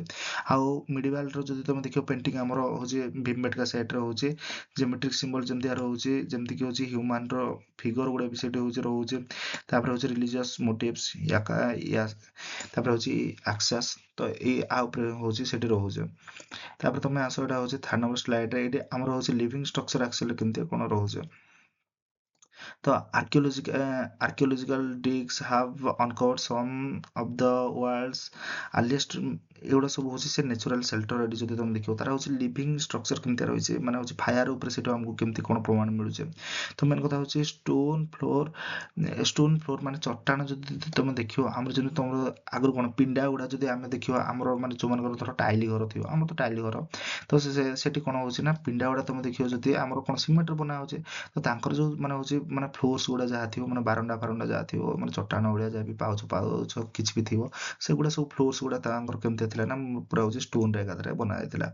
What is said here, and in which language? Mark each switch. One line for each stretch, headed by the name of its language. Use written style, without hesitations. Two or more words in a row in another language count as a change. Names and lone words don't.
Odia: ଆଉ ମିଡିଭାଲର ଯଦି ତମେ ଦେଖିବ ପେଣ୍ଟିଂ ଆମର ହଉଛି ଭୀମବେଟକା ସାଇଟରେ ହଉଛି
English: geometric symbol
Odia: ଯେମିତି ରହୁଛି, ଯେମିତିକି ହଉଛି ହ୍ୟୁମାନର ଫିଗର ଗୁଡ଼ା ବି ସେଠି ହଉଛି ରହୁଛି। ତାପରେ ହଉଛି
English: religious motives
Odia: ତାପରେ ହଉଛି ଆକ୍ସାସ୍, ତ ଏଇ ଆ ଉପରେ ହଉଛି ସେଠି ରହୁଛି। ତାପରେ ତମେ ଆସ, ଏଇଟା ହଉଛି 3 ନମ୍ବର ସ୍ଲାଇଡରେ, ଏଇଠି ଆମର ହଉଛି
English: living structure actually
Odia: କେମିତି କଣ ରହୁଛି।
English: ତ archaeological digs have uncovered some of the world's earliest
Odia: ଏଗୁଡ଼ା ସବୁ ହଉଛି ସେ
English: natural shelter.
Odia: ଏଠି ଯଦି ତମେ ଦେଖିବ ତାର ହଉଛି
English: living structure
Odia: କେମିତି ରହିଛି, ମାନେ ହଉଛି ଫାୟାର ଉପରେ ସେଠୁ ଆମକୁ କେମିତି କଣ ପ୍ରମାଣ ମିଳୁଛି। ତ ମେନ୍ କଥା ହଉଛି
English: stone floor
Odia: ମାନେ ଚଟାଣ ଯଦି ତମେ ଦେଖିବ, ଆମର ଯେମିତି ତମର ଆଗରୁ କଣ ପିଣ୍ଡା ଗୁଡ଼ା ଯଦି ଆମେ ଦେଖିବା, ଆମର ମାନେ ଯୋଉମାନଙ୍କର ଧର ଟାଇଲି ଘର ଥିବ, ଆମର ତ ଟାଇଲି ଘର, ତ ସେଠି କଣ ହଉଛି ନା ପିଣ୍ଡା ଗୁଡ଼ା ତମେ ଦେଖିବ ଯଦି ଆମର କଣ ସିମେଣ୍ଟରେ ବନା ହଉଛି, ତ ତାଙ୍କର ଯୋଉ ମାନେ ହଉଛି ମାନେ ଫ୍ଲୋର୍ସ ଗୁଡ଼ା ଯାହା ଥିବ, ମାନେ ବାରଣ୍ଡା ଫାରଣ୍ଡା ଯାହା ଥିବ, ମାନେ ଚଟାଣ ଭଳିଆ ଯାହା ବି ପାଉଛ କିଛି ବି ଥିବ, ସେଗୁଡ଼ା ସବୁ ଫ୍ଲୋର୍ସ ଗୁଡ଼ା ତାଙ୍କର କେମିତି ଥିଲା ନା ପୁରା ହଉଛି ଷ୍ଟୋନରେ ଏକାଥରେ ବନା ଯାଇଥିଲା।